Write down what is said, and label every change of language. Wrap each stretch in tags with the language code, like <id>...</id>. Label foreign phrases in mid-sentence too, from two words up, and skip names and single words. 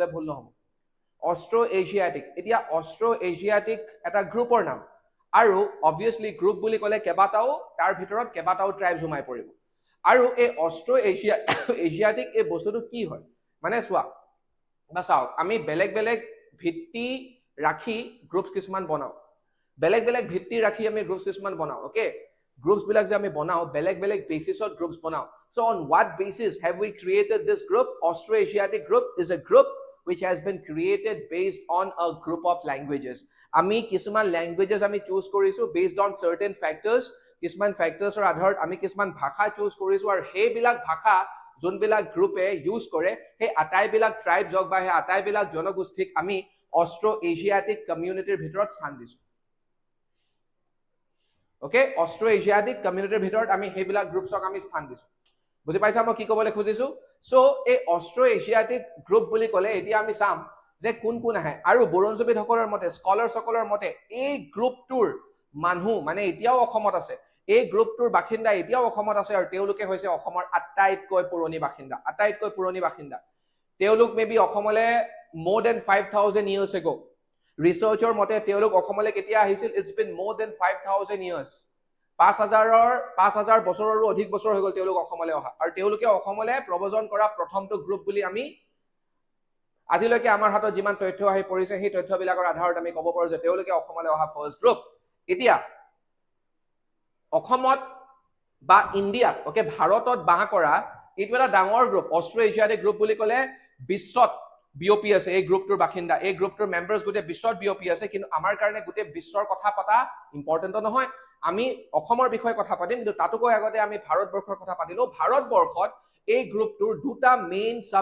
<as>ভুল নহব অস্ট্ৰো এছিয়াটিক এতিয়া অস্ট্ৰো এছিয়াটিক এটা গ্ৰুপৰ নাম আৰু অবভিয়াসলি গ্ৰুপ বুলি ক'লে কেবাটাও তাৰ ভিতৰত কেবাটাও ট্ৰাইবস সোমাই পৰিব আৰু এই অস্ট্ৰো এছিয়াটিক এই বস্তুটো কি হয় মানে চোৱা বা চাওক আমি বেলেগ বেলেগ ভিত্তি ৰাখি গ্ৰুপস কিছুমান বনাও বেলেগ বেলেগ ভিত্তি ৰাখি আমি গ্ৰুপস কিছুমান বনাও ওকে গ্ৰুপস বিলাক যে আমি বনাও বেলেগ বেলেগ বেসিছত গ্ৰুপস বনাও</as> <en>so on what basis have we created this group Austroasiatic group is a group which has been created based on a group of languages</en> <as>আমি কিছুমান ল্যাঙ্গুৱেজেস আমি চুজ কৰিছো</as> <en>based on certain factors</en> <as>কিছুমান ফ্যাক্টৰছৰ আধাৰত আমি কিছুমান ভাষা চুজ কৰিছো আৰু হেইবিলাক ভাষা যোনবিলাক গ্ৰুপে ইউজ কৰে সেই আটাইবিলাক ট্ৰাইবস হওক বা সেই আটাইবিলাক জনগোষ্ঠীক আমি অস্ট্ৰো এছিয়াটিক কমিউনিটিৰ ভিতৰত স্থান দিছো ওকে অস্ট্ৰো এছিয়াটিক কমিউনিটিৰ ভিতৰত আমি হেইবিলাক গ্ৰুপছক আমি স্থান দিছো বুজি পাইছা মই কি ক'বলৈ খুজিছো সো এই অস্ট্ৰো এছিয়াটিক গ্ৰুপ বুলি ক'লে এতিয়া আমি চাম যে কোন কোন আহে আৰু বুৰঞ্জীবিদসকলৰ মতে স্কলাৰসকলৰ মতে এই গ্ৰুপটোৰ মানুহ মানে এতিয়াও অসমত আছে এই গ্ৰুপটোৰ বাসিন্দা এতিয়াও অসমত আছে আৰু তেওঁলোকে হৈছে অসমৰ আটাইতকৈ পুৰণি বাসিন্দা তেওঁলোক মেবি অসমলে</as> <en>more than 5000 years ago</en> <as>ৰিসাৰ্চৰ মতে তেওঁলোক অসমলে কেতিয়া আহিছিল</as> <en>it's been more than 5000 years</en> <as>5000 বছৰৰো অধিক বছৰ হৈ গ'ল তেওঁলোক অসমলে অহা আৰু তেওঁলোকে অসমলে প্ৰব্ৰজন কৰা প্ৰথমটো গ্ৰুপ বুলি আমি আজিলৈকে আমাৰ হাতত যিমান তথ্য আহি পৰিছে সেই তথ্যবিলাকৰ আধাৰত আমি ক'ব পাৰো যে তেওঁলোকে অসমলে অহা</as> <en>first group</en> <as>এতিয়া অসমত বা ইণ্ডিয়াত ওকে ভাৰতত বাহ কৰা এইটো এটা ডাঙৰ গ্ৰুপ অস্ট্ৰো এছিয়াটিক গ্ৰুপ বুলি ক'লে বিশ্বত বিওপি আছে এই গ্ৰুপটোৰ বাসিন্দা এই গ্ৰুপটোৰ মেম্বাৰছ গোটে বিশ্বত বিওপি আছে কিন্তু আমাৰ কাৰণে গোটে বিশ্বৰ কথা পতা ইম্পৰ্টেন্ট নহয় আমি অসমৰ বিষয়ে কথা পাতিম কিন্তু তাতকৈ আগতে আমি ভাৰতবৰ্ষৰ কথা পাতিলো ভাৰতবৰ্ষত এই গ্ৰুপটোৰ দুটা</as> <en>main sub</en>